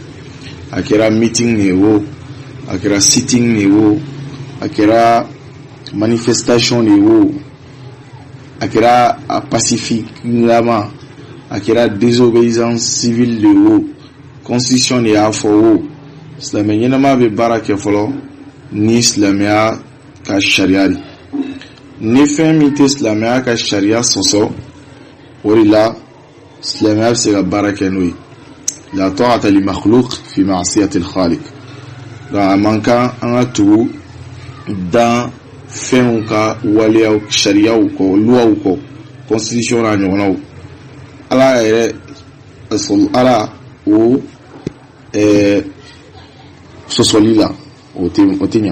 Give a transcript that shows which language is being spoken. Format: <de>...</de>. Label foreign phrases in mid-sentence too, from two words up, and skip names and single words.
<bm>A kɛra meeting ne wo, a kɛra sitting ne wo, a kɛra manifestation ne wo, a kɛra a pacifiquement, a kɛra</bm> <fr>désobéissance civile</fr> <bm>de wo, constitution de y'a fɔ wo. Silamɛ ɲɛnama bɛ baara kɛ fɔlɔ ni silamɛya ka sariya de. Ni fɛn min tɛ silamɛya ka sariya sɔsɔ, o de la silamɛya bɛ se ka baara kɛ n'o ye.</bm> <ar>لا طاعة لمخلوق في معصية الخالق.</ar> <bm>A man kan an ka tugu dan fɛnw ka waleyaw, sariyaw kɔ, luwaw kɔ, constitution n'a ɲɔgɔnnaw. Ala yɛrɛ Ala o sɔsɔli la o tɛ ɲa.</bm>